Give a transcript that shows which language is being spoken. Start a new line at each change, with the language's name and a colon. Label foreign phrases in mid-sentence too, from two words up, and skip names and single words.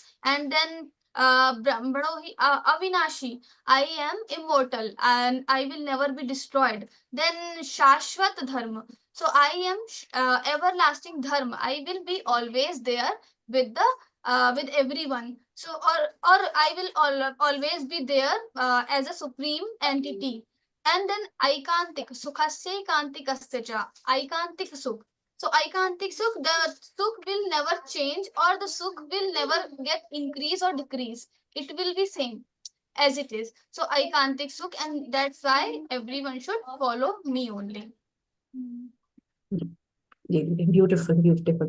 English: And then Avinashi, I am immortal and I will never be destroyed.
Sanskrit: Then Shashvat Dharma.
English: So I am everlasting Dharma. I will be always there with the with everyone. So, or I will always be there as a supreme entity. And then
Sanskrit: aikantik, sukhasya kantikasya cha, aikantik sukh. So aikantik sukh,
English: the sukh will never change, or the sukh will never get increase or decrease. It will be same as it is. So
Sanskrit: aikantik sukh,
English: and that's why everyone should follow me only. Beautiful, beautiful.